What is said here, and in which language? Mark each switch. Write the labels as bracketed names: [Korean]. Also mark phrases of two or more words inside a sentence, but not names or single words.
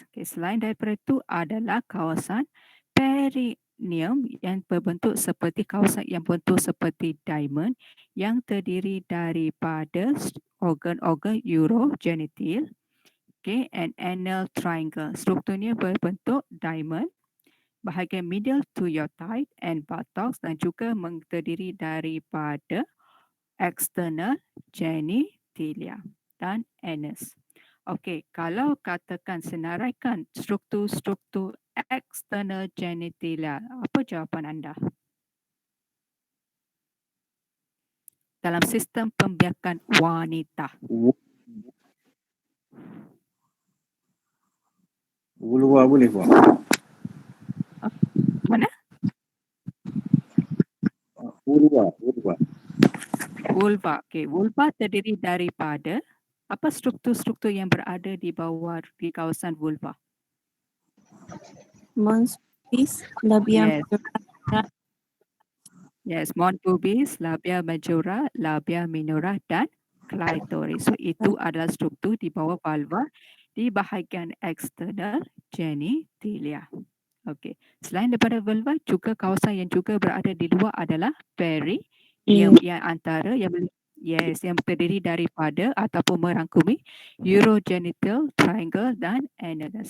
[Malay] Okay, selain daripada itu adalah kawasan perineum yang berbentuk seperti kawasan yang bentuk seperti diamond yang terdiri daripada organ-organ urogenital, okay, [English] and anal triangle. [Malay] Strukturnya berbentuk diamond, bahagian [English] middle to your thigh and buttocks [Malay] dan juga terdiri daripada [English] external genitalia [Malay] dan anus. Okey, kalau katakan senaraikan struktur-struktur [English] external genitalia, [Malay] apa jawapan anda? Dalam sistem pembiakan wanita. Vulva boleh buat. Mana? Vulva. Vulva. Okey, vulva terdiri daripada apa struktur-struktur yang berada di bawah di kawasan vulva? Mons pubis, labia Yes. majora, Yes, mount pubis, labia majora, labia minora dan clitoris. So itu adalah struktur di bawah vulva di bahagian eksternal genitalia. Okey. Selain daripada vulva, juga kawasan yang juga berada di luar adalah perineum yang antara yang terdiri daripada ataupun merangkumi [English] urogenital triangle [Malay] dan anus.